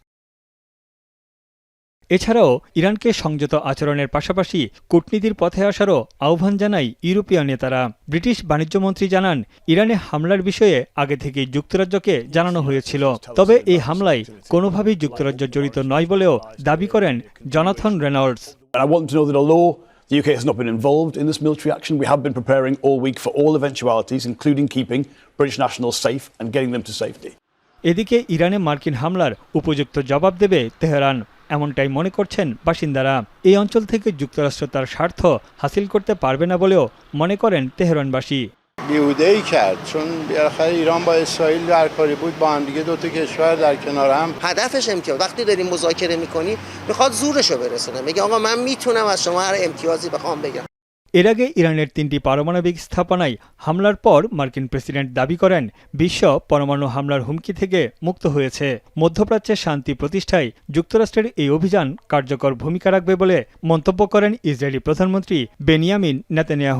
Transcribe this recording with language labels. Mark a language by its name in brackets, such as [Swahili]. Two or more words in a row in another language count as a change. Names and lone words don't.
[Bangla] এছাড়াও ইরানকে সংযত আচরণের পাশাপাশি কূটনীতির পথে আসারও আহ্বান জানায় ইউরোপীয় নেতারা। ব্রিটিশ বাণিজ্যমন্ত্রী জানান, ইরানে হামলার বিষয়ে আগে থেকেই যুক্তরাজ্যকে জানানো হয়েছিল। তবে এই হামলায় কোনোভাবেই যুক্তরাজ্য জড়িত নয় বলেও দাবি করেন জনাথন রেনল্ডস। [English] The UK has not been involved in this military action. We have been preparing all week for all eventualities, including keeping British nationals safe and getting them to safety. [Bangla] এদিকে ইরানে মার্কিন হামলার উপযুক্ত জবাব দেবে তেহরান, এমনটাই মনে করছেন বাসিন্দারা। এই অঞ্চল থেকে যুক্তরাষ্ট্র তার স্বার্থ হাসিল করতে পারবে না বলেও মনে করেন তেহরানবাসী। [Persian] بیهوده‌ای کرد چون بالاخره ایران با اسرائیل در کاری بود، با هم دیگه دو تا کشور در کنار هم. هدفش امتیاز، وقتی داریم مذاکره می‌کنی میخواد زورشو برسونه، میگه آقا من میتونم از شما هر امتیازی بخوام بگم। [Bangla] এর আগে ইরানের 3টি পারমাণবিক স্থাপনায় হামলার পর মার্কিন প্রেসিডেন্ট দাবি করেন, বিশ্ব পরমাণু হামলার হুমকি থেকে মুক্ত হয়েছে। মধ্যপ্রাচ্যে শান্তি প্রতিষ্ঠায় যুক্তরাষ্ট্রের এই অভিযান কার্যকর ভূমিকা রাখবে বলে মন্তব্য করেন ইসরায়েলি প্রধানমন্ত্রী বেনিয়ামিন নেতানিয়াহু।